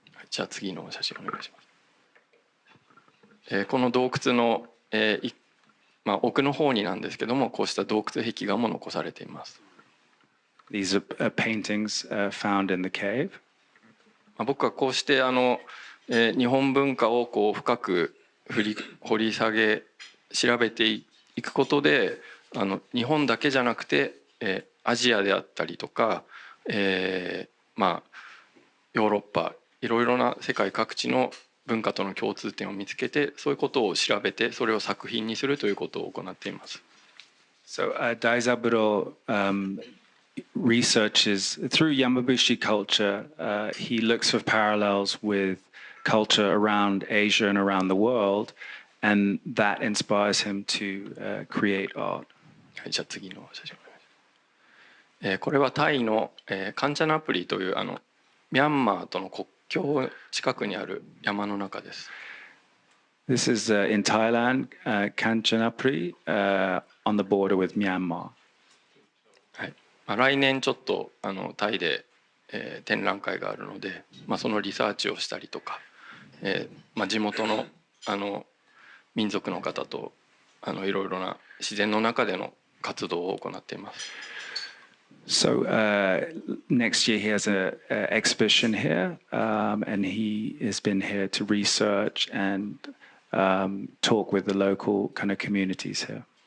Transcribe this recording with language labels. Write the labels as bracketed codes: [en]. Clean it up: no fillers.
[ja] じゃあ次の写真お願いします。この洞窟の、奥の方になんですけども、こうした洞窟壁画も残されています。 [en] These are paintings found in the cave. [ja] 僕はこうして日本文化をこう深く掘り下げ調べていくことで日本だけじゃなくて、アジアであったりとか、ヨーロッパいろいろな世界各地の文化との共通点を見つけてそういうことを調べてそれを作品にするということを行っています。 [en] So Daizaburo researches through Yamabushi culture. He looks for parallels with culture around Asia and around the world, and that inspires him to create art. [ja] はい、じゃあ次の写真お願いします。これはタイのカンチャナプリというミャンマーとの国境近くにある山の中です。 [en] This is in Thailand, Kanchanapuri, on the border with Myanmar. [ja] はい。来年ちょっとタイで、展覧会があるので、そのリサーチをしたりとか、地元の民族の方といろいろな自然の中での活動を行っています。 [en] So next year he has a exhibition here, and he has been here to research and talk with the local kind of communities here.